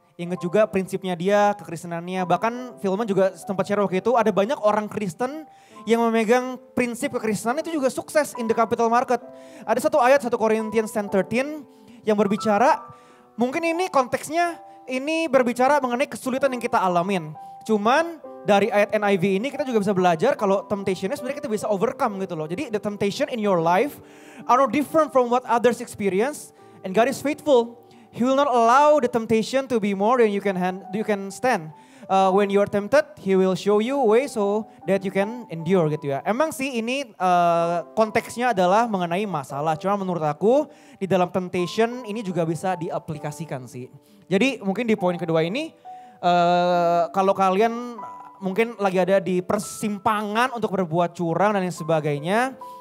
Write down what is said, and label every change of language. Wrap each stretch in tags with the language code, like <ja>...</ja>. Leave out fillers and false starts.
<id>Inget juga prinsipnya dia, kekristenannya. Bahkan Filmon juga sempat share waktu itu ada banyak orang Kristen yang memegang prinsip kekristenan itu juga sukses in the capital market. Ada satu ayat 1 Corinthians 10:13 yang berbicara, mungkin ini konteksnya ini berbicara mengenai kesulitan yang kita alamin. Cuman dari ayat NIV ini kita juga bisa belajar kalau temptation-nya sebenarnya kita bisa overcome gitu loh.</id> <en>Jadi the temptation in your life are no different from what others experience, and God is faithful. He will not allow the temptation to be more than you can stand. When you are tempted, He will show you a way so that you can endure gitu ya.</en> <id>Emang sih ini konteksnya adalah mengenai masalah. Cuma menurut aku di dalam temptation ini juga bisa diaplikasikan sih. Jadi mungkin di poin kedua ini kalau kalian mungkin lagi ada di persimpangan untuk berbuat curang dan lain sebagainya.</id>